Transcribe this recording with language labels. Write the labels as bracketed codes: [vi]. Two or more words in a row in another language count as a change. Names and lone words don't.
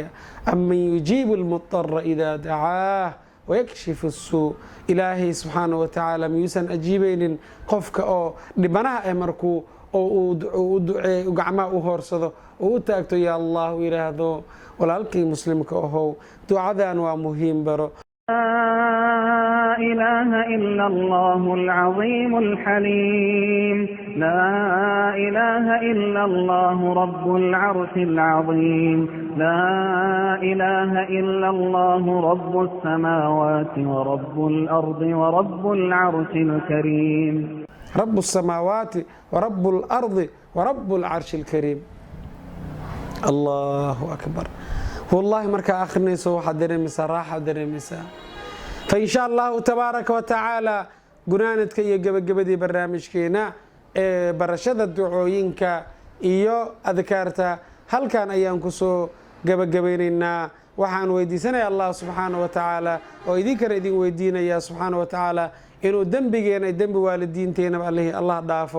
[ar] أمن يجيب المضطر إذا دعاه ويكشف السوء. [so] ilaahay [ar] سبحانه وتعالى [so] miyuusan ajiibaynin qofka oo dhibanaha ah markuu u duceeyo, gacmaha u hoorsado, oo u taagto ya allah u yidhaahdo. walaalkii muslimka ahow ducadan waa muhiim baro. [ar] لا إله إلا الله العظيم الحليم لا إله إلا الله رب العرش العظيم لا إله إلا الله رب السماوات ورب الأرض ورب العرش الكريم. رب السماوات ورب الأرض ورب العرش الكريم. الله أكبر. [so] والله markaa akhrinayso waxaad dareemaysaa raaxa dareemaysaa. [ar] فإن شاء الله تبارك وتعالى [so] gunaanadka iyo gabagabadii barnaamijkeena ee barashada ducooyinka iyo adkaarta halkan ayaan ku soo gabagabaynaynaa. waxaan weydiisanayaa allah [ar] سبحانه وتعالى [so] oo idinkana idin weydiinayaa [ar] سبحانه وتعالى [so] inuu dembigeena dembi waalidiinteenaba allah dhaafo.